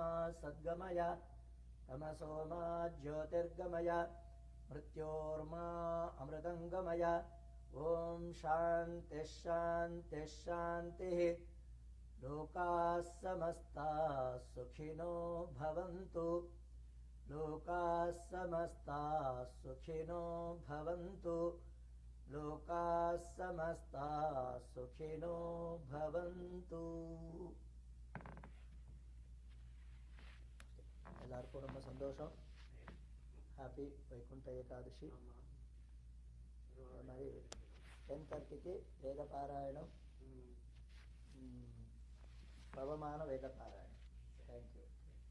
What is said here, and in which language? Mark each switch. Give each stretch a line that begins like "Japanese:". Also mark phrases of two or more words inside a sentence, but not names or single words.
Sanskrit: सद्गमय तमसो मा ज्योतिर्गमय मृत्योर्मा अमृतङ्गमय ॐ शान्तिः शान्तिः शान्तिः लोकाः समस्ताः सुखिनो भवन्तु लोकाः समस्ताः सुखिनो भवन्तु लोकाः समस्ताः सुखिनो भवन्तु
Kannada: ಎಲ್ಲರಿಗೂ ನಮ್ಮ ಸಂತೋಷ
Telugu: హ్యాపీ వైకుంఠ ఏకాదశి మరి 10:30కి వేదపారాయణం పవమాన వేదపారాయణం
English: thank you